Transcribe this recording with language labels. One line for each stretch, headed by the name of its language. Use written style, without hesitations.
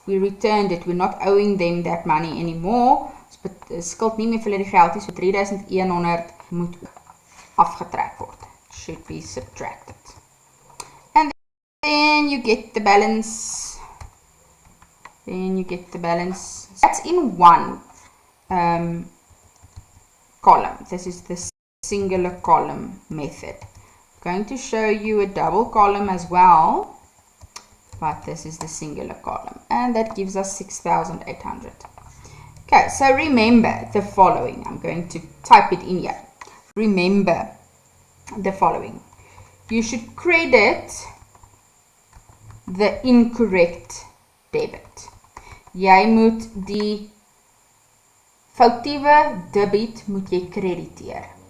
English: We returned it. We're not owing them that money anymore.
Afrikaans: Skuld nie meer vir hulle die geld is, so 3,100 moet afgetrek word.
English: Should be subtracted. And then you get the balance. That's in one column. This is the singular column method. I'm going to show you a double column as well, but this is the singular column, and that gives us 6,800. Okay, so remember the following. I'm going to type it in here. Remember the following. You should credit the incorrect debit.
Afrikaans: Jy moet die foutiewe debit moet jy krediteer.